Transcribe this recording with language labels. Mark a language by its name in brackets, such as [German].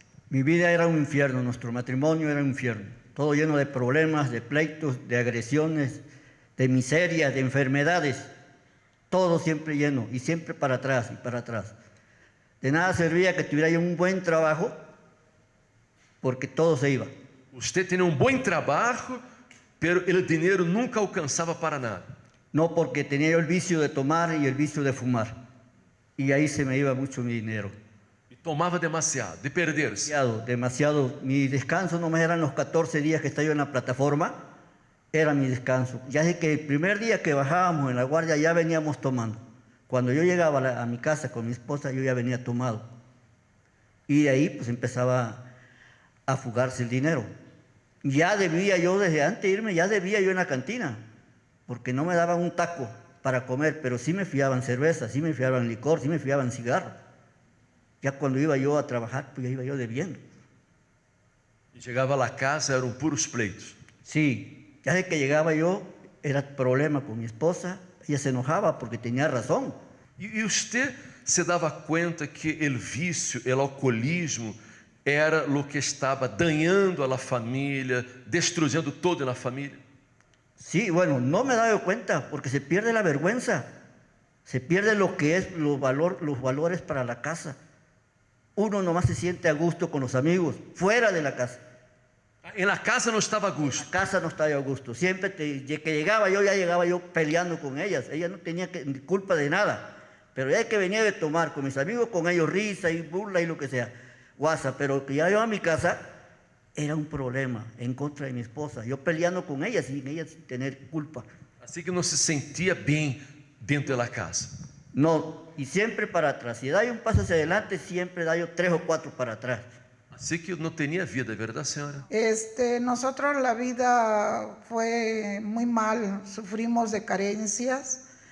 [Spanish] Mi vida era un infierno, nuestro matrimonio era un infierno. Todo lleno de problemas, de pleitos, de agresiones, de miserias, de enfermedades. Todo siempre lleno y siempre para atrás y para atrás. De nada servía que tuviera yo un buen trabajo porque todo se iba. [Portuguese] Você tinha bom trabalho, pero o dinheiro nunca alcançava para nada. [Spanish] No, porque tenía yo el vicio de tomar y el vicio de fumar. Y ahí se me iba mucho mi dinero. [Portuguese] E tomava demasiado, de perder-se. [Spanish] Demasiado, demasiado. Mi descanso no me eran los 14 días que estaba yo en la plataforma, era mi descanso. Ya sé que el primer día que bajábamos en la guardia ya veníamos tomando. Cuando yo llegaba a mi casa con mi esposa, yo ya venía tomado. Y de ahí pues empezaba a fugarse el dinero. Ya debía yo, desde antes de irme, ya debía yo en la cantina, porque no me daban un taco para comer, pero sí me fiaban cerveza, sí me fiaban licor, sí me fiaban cigarro. Ya cuando iba yo a trabajar, pues ya iba yo debiendo. [Portuguese] E chegava a casa, eram puros pleitos. [Spanish] Sí, ya de que llegaba yo, era problema con mi esposa, ella se enojaba porque tenía razón. [Portuguese] E você se dava conta que o vício, o alcoolismo, era o que estava dañando a família, destruyendo toda a família? [Spanish] Sí, bueno, no me he dado cuenta porque se pierde la vergüenza, se pierde lo que es los valores para la casa. Uno nomás se siente a gusto con los amigos, fuera de la casa. En la casa [Portuguese] não estava [Spanish] a gusto. En la casa no estaba yo a gusto. Siempre que llegaba yo, ya llegaba yo peleando con ellas. Ella no tenía culpa de nada. Pero ya que venía de tomar con mis amigos, con ellos risa y burla y lo que sea, guasa. Pero que ya yo a mi casa, era un problema en contra de mi esposa. Yo peleando con ella sin tener culpa. [Portuguese] Assim que não se sentia bem dentro da casa. [Spanish] No, y siempre para atrás. Si da un paso hacia adelante, siempre da yo 3 o 4 para atrás. [Portuguese] Assim que não tinha vida, ¿verdad, senhora? [Spanish] Nosotros la vida fue muy mal, sufrimos de carencias.